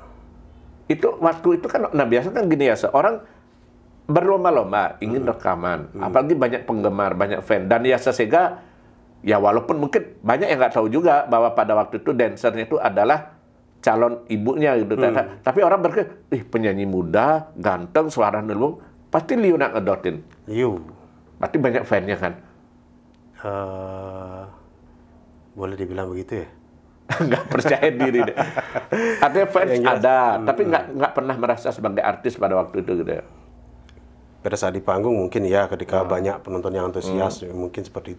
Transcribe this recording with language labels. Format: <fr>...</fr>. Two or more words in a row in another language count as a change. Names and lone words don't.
<id>Itu waktu itu kan, nah biasa kan gini ya, seorang berlomba-lomba ingin rekaman, apalagi banyak penggemar, banyak fan, dan Yasa Sega ya walaupun mungkin banyak yang nggak tahu juga bahwa pada waktu itu dancernya itu adalah calon ibunya gitu, tapi orang berpikir, penyanyi muda, ganteng, suara nulung, pasti Liu nak ngedotin. Liu, pasti banyak fannya kan? Boleh dibilang begitu ya? Nggak percaya diri deh. Artinya fans ada, tapi nggak pernah merasa sebagai artis pada waktu itu gitu ya. Pada saat di panggung mungkin ya, ketika banyak penonton yang antusias mungkin seperti itu.</id>